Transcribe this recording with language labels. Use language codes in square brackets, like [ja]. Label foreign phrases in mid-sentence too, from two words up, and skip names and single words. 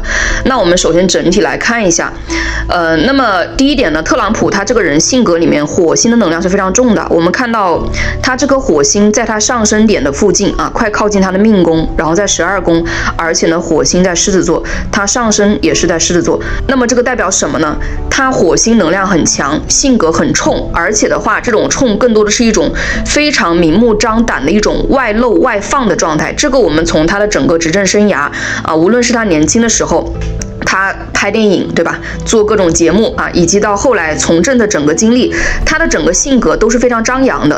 [zh] 那我們首先整體來看一下，那麼第一點呢，特朗普他這個人性格裡面火星的能量是非常重的。我們看到他這顆火星在他上升點的附近啊，快靠近他的命宮，然後在12宮，而且呢，火星在獅子座，他上升也是在獅子座。那麼這個代表什麼呢？他火星能量很強，性格很冲，而且的話，這種衝更多的是一種非常明目張膽的一種外露外放的狀態。這個我們從他的整個執政生涯啊，無論是他年輕的時候，他拍電影對吧，做各種節目啊，以及到後來從政的整個經歷，他的整個性格都是非常張揚的。